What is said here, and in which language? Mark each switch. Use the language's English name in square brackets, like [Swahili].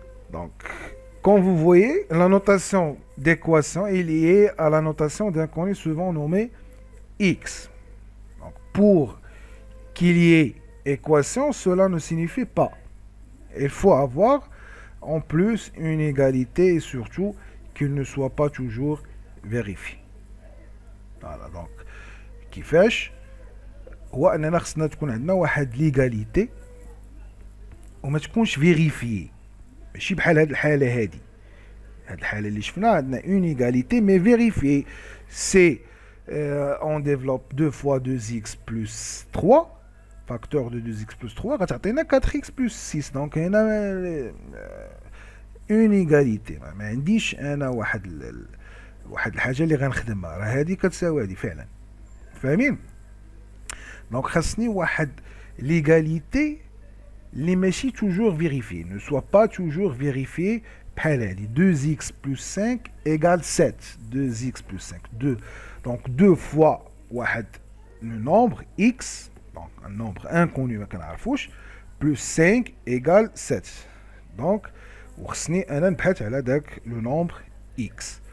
[French] Donc, comme vous voyez, la notation d'équation est liée à la notation d'inconnu souvent nommée x. Donc, pour qu'il y ait équation, cela ne signifie pas. Il faut avoir en plus une égalité et surtout qu'il ne soit pas toujours vérifié. [Arabic] Voilà, donc كيفاش هو اننا خصنا تكون عندنا واحد ليغاليتي وما تكونش فيريفيي، ماشي بحال هاد الحاله هادي. هاد الحاله اللي شفنا عندنا [French] une égalité mais vérifiée. C'est on développe 2 fois 2x plus 3 facteur de 2x plus 3 غتعطينا 4x plus 6. donc هنا une égalité. [Arabic] ما عنديش انا واحد الحاجه اللي غنخدمها، راه هذه كتساوي هذه فعلا. فاهمين؟ دونك خاصني واحد ليغاليتي اللي ماشي توجور فيريفي، [French] ne soit pas toujours vérifié. بحال هذه 2x plus 5 égale 7. 2x plus 5 2. donc 2 fois واحد le nombre x, donc un nombre inconnu [Arabic] ما كنعرفوش, [French] plus 5 égale 7. [Arabic] donc وخصني انا نبحث على داك [French] le nombre x.